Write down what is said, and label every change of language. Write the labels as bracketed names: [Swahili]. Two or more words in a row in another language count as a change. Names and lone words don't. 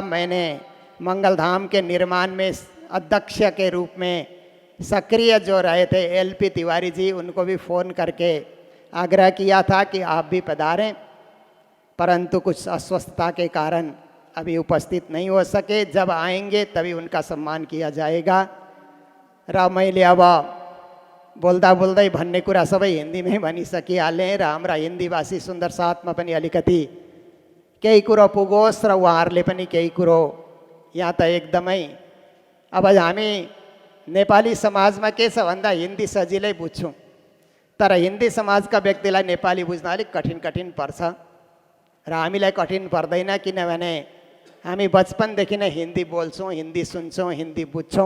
[Hindi] मैंने मंगलधाम के निर्माण में अध्यक्ष के रूप में सक्रिय जो रहे थे LP तिवारी जी, उनको भी फ़ोन करके आग्रह किया था कि आप भी पधारें, परंतु कुछ अस्वस्थता के कारण अभी उपस्थित नहीं हो सके। जब आएंगे तभी उनका सम्मान किया जाएगा। [Nepali] र मैले अब बोल्दा बोल्दै भन्ने कुरा सबै हिन्दीमै भनिसकिहालेँ, र हाम्रा हिन्दीभाषी सुन्दर साथमा पनि अलिकति केही कुरो पुगोस् र उहाँहरूले पनि केही कुरो यहाँ त एकदमै अब हामी नेपाली समाजमा के छ भन्दा हिन्दी सजिलै बुझ्छौँ, तर हिन्दी समाजका व्यक्तिलाई नेपाली बुझ्न अलिक कठिन पर्छ, र हामीलाई कठिन पर्दैन, किनभने हामी बचपनदेखि नै हिन्दी बोल्छौँ, हिन्दी सुन्छौँ, हिन्दी बुझ्छौँ।